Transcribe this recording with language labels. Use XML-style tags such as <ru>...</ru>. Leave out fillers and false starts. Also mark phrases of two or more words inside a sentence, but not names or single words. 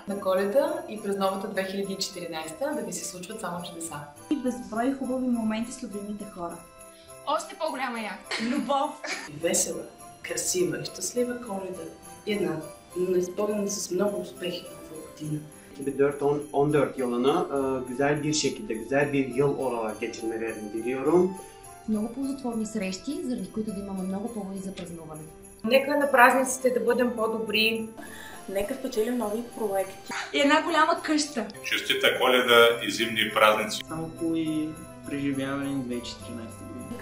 <bg>На Коледа и през новата 2014 да ви се случват само чудеса. И безброй хубави моменти с любимите хора. Още по-голяма яхта. Любов. Весела, красива и щастлива Коледа. И една, но изпълнена с много успехи нова година.</bg> <tr>2014 yılını güzel bir şekilde, güzel bir yıl olarak geçirmelerini diliyorum.</tr> <bg>Много ползотворни срещи, заради които да имаме много поводи за празнуване. Нека на празниците да бъдем по-добри. Нека спечелим нови проекти. И една голяма къща. Честита Коледа и зимни празници. Само хубави преживявания 2014 година.</bg>